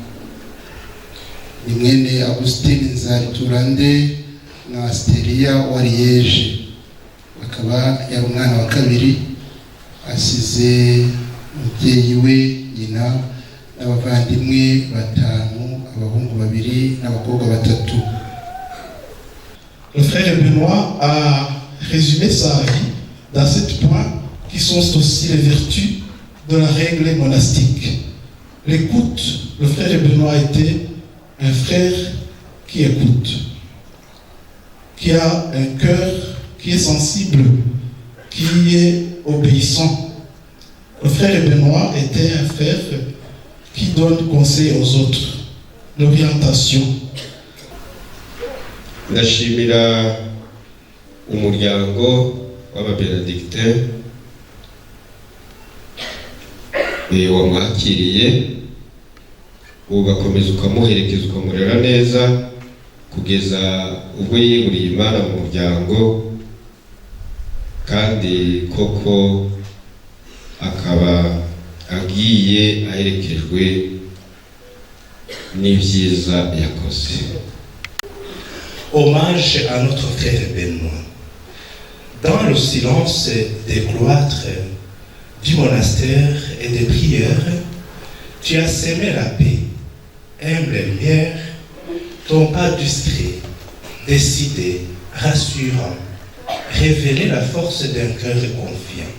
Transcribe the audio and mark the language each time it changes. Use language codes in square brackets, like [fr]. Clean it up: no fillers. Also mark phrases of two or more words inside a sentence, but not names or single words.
[rw] ni mwene Augustine Nzariturande na Asteria wa Liege akaba yari umwana wa kabiri asize umubyeyi we nyina n'abavandimwe batanu abahungu babiri n'abakobwa batatu. [fr] Le frère Benoît a résumé sa vie dans 7 points qui sont aussi les vertus de la règle monastique. L'écoute, le frère Benoît était un frère qui écoute, qui a un cœur qui est sensible, qui est obéissant. Le frère Benoît était un frère qui donne conseil aux autres, l'orientation. [rw] ndashimira umuryango w'ababenedictin wamwakiriye ugakomeza ukamuherekeza ukamurera neza kugeza ubwo yeguriye Imana mu muryango, kandi koko akaba agiye aherekejwe n'ibyiza yakoze. [fr] Hommage à notre frère Benoît. Dans le silence des cloîtres du monastère et des prières, tu as semé la paix, humble lumière, ton pas discret, décidé, rassurant, révéler la force d'un cœur confiant.